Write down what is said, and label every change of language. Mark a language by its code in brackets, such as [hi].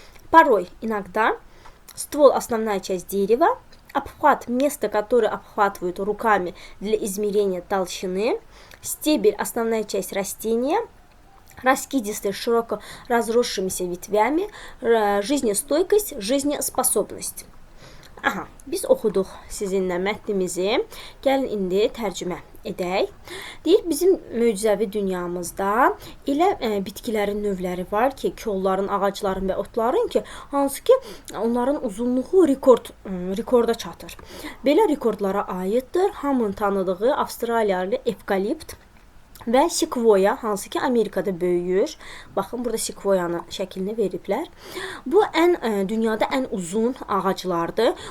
[ru] Порой, иногда, ствол – основная часть дерева, обхват – место, которое обхватывают руками для измерения толщины, стебель – основная часть растения, раскидистые, широко разросшимися ветвями, жизнестойкость, жизнеспособность. [az] Biz oxuduq sizinlə mətnimizi. Gəlin indi tərcümə edək. Deyir, bizim möcüzəvi dünyamızda elə bitkilərin növləri var ki, kolların, ağacların və otların ki, hansı ki, onların uzunluğu rekorda çatır. Belə rekordlara aiddir hamının tanıdığı Avstraliyalı evkalipt və sekvoya, hansı ki Amerikada böyüyür. Baxın, burada sekvoyanın şəklini veriblər. Bu dünyada ən uzun ağaclardır.